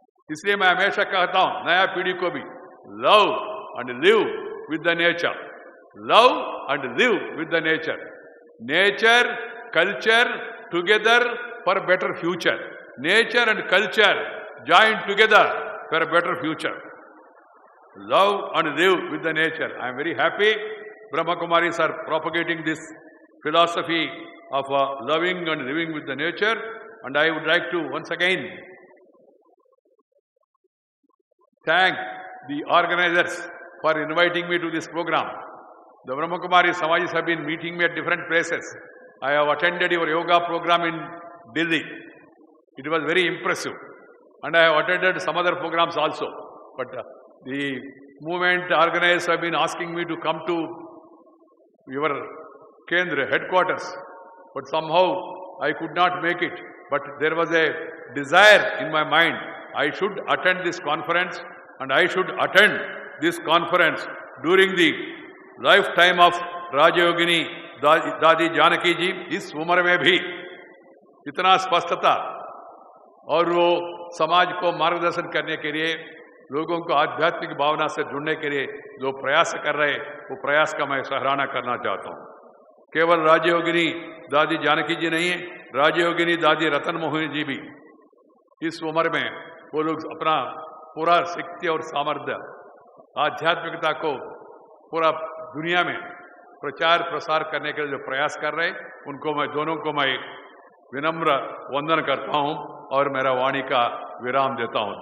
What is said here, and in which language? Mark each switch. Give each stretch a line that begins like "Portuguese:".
Hindi: इसलिए मैं हमेशा कहता हूं नया पीढ़ी को भी,
English: Love and live with the nature, love and live with the nature, nature culture together for better future, nature and culture join together for better future, love and live with the nature. I am very happy Brahma Kumaris are propagating this philosophy of loving and living with the nature, and I would like to once again thank the organizers for inviting me to this program. The Brahma Kumaris Samajis have been meeting me at different places. I have attended your yoga program in Delhi. It was very impressive, and I have attended some other programs also, but the movement organizers have been asking me to come to your Kendra headquarters, but somehow I could not make it. But there was a desire in my mind, I should attend this conference, and I should attend this conference during the lifetime of Rajayogini Dadi Janaki ji.
Hindi: इस उम्र में भी इतना स्पष्टता और वो समाज को मार्गदर्शन करने के लिए, लोगों को आध्यात्मिक भावना से जुड़ने के लिए जो प्रयास कर रहे, वो प्रयास का मैं सराहना करना चाहता हूँ। केवल राजयोगिनी दादी जानकी जी नहीं है, राजयोगिनी दादी रतन मोहिनी जी भी इस उम्र में वो लोग अपना पूरा शक्ति और सामर्थ्य, आध्यात्मिकता को पूरा दुनिया में प्रचार प्रसार करने के लिए जो प्रयास कर रहे, उनको मैं, दोनों को मैं विनम्र वंदन करता हूँ और मेरा वाणी का विराम देता हूं।